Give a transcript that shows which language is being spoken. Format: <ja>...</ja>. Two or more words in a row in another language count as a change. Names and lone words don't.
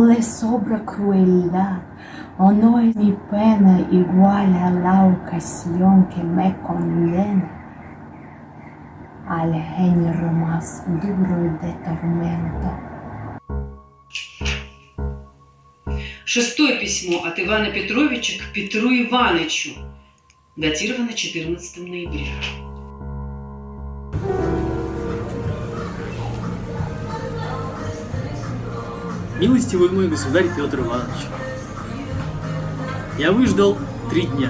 <es>le sobra crueldad, o no es mi pena igual a la ocasión que me condena al género más duro de tormento.</es> <ru>6-е письмо от Ивана Петровича к Петру Иванычу, датировано 14 ноября. Милостивый мой государь Петр Иванович, я выждал 3 дня.</ru>